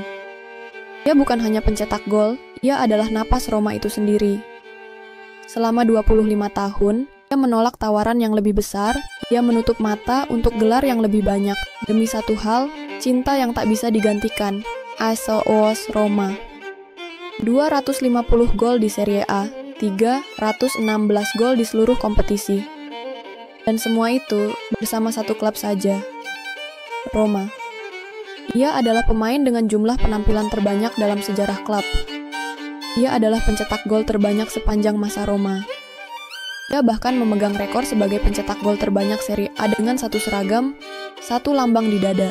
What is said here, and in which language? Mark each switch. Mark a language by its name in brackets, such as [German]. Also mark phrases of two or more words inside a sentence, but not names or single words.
[Indonesian] Ia bukan hanya pencetak gol, ia adalah napas Roma itu sendiri. Selama 25 tahun, ia menolak tawaran yang lebih besar, ia menutup mata untuk gelar yang lebih banyak, demi satu hal, cinta yang tak bisa digantikan, AS Roma. 250 gol di Serie A, 316 gol di seluruh kompetisi. Dan semua itu bersama satu klub saja, Roma. Ia adalah pemain dengan jumlah penampilan terbanyak dalam sejarah klub. Ia adalah pencetak gol terbanyak sepanjang masa Roma. Ia bahkan memegang rekor sebagai pencetak gol terbanyak Serie A dengan satu seragam, satu lambang di dada.